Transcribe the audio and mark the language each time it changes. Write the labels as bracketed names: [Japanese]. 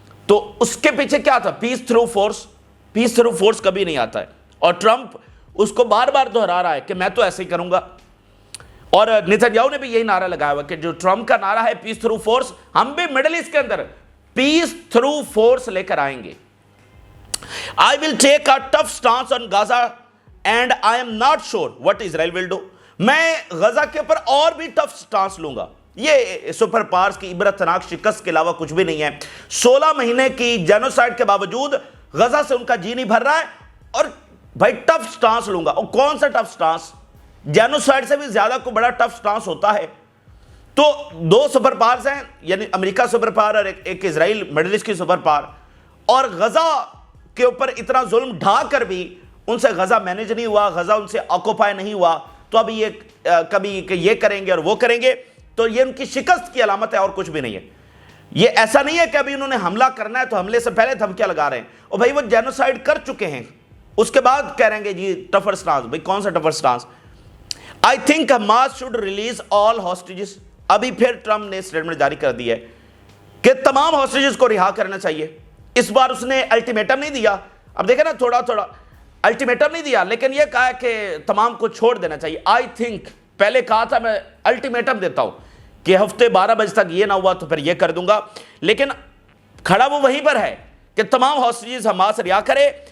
[Urdu] تو اس کے پیچھے کیا تھا؟ پیس تھرو فورس. پیس تھرو فورس کبھی نہیں آتا ہے، اور ٹرمپ اس کو بار بار دہرا رہا ہے کہ میں تو ایسے ہی کروں گا. اور نتن یاہو نے بھی یہی نعرہ لگایا ہوا کہ جو ٹرمپ کا نعرہ ہے پیس تھرو فورس، ہم بھی مڈل ایسٹ کے اندر پیس تھرو فورس لے کر آئیں گے. [English] I will take a tough stance on Gaza and I am not sure what Israel will do. [Urdu] میں غزہ کے اوپر اور بھی ٹف سٹانس لوں گا. یہ سپر پاورز کی عبرتناک شکست کے علاوہ کچھ بھی نہیں ہے. 16 مہینے کی جینوسائیڈ کے باوجود غزہ سے ان کا جی نہیں بھر رہا ہے، اور بھائی ٹف سٹانس لوں گا. اور کون سا ٹف سٹانس؟ جینوسائیڈ سے بھی زیادہ کوئی بڑا ٹف سٹانس ہوتا ہے. تو دو سپر پاورز ہیں، یعنی امریکہ سپر پاور اور ایک اسرائیل مڈل ایسٹ کی سپر پاور، اور غزہ کے اوپر اتنا ظلم ڈھا کر بھی ان سے غزہ مینیج نہیں ہوا، غزہ ان سے آکوپائی نہیں ہوا. تو ابھی یہ کبھی کہ یہ کریں گے اور وہ کریں گے، تو یہ ان کی شکست کی علامت ہے اور کچھ بھی نہیں ہے. یہ ایسا نہیں ہے کہ ابھی انہوں نے حملہ کرنا ہے تو حملے سے پہلے دھمکیاں لگا رہے ہیں. اور بھائی وہ جینوسائیڈ کر چکے ہیں، اس کے بعد کہہ رہے ہیں کہ جی ٹفر سٹانس. بھائی کون سا tougher stance? [English] I think Hamas should release all hostages. [Urdu] ابھی پھر ٹرمپ نے سٹیٹمنٹ جاری کر دی ہے کہ تمام ہوسٹیجز کو رہا کرنا چاہیے. اس بار اس نے الٹیمیٹم نہیں دیا، اب دیکھیں نا تھوڑا الٹیمیٹم نہیں دیا، لیکن یہ کہا کہ تمام کو چھوڑ دینا چاہیے. آئی تھنک پہلے کہا تھا میں الٹیمیٹم دیتا ہوں کہ ہفتے 12 بجے تک یہ نہ ہوا تو پھر یہ کر دوں گا، لیکن کھڑا وہ وہیں پر ہے کہ تمام ہوسٹیجز حماس رہا کرے.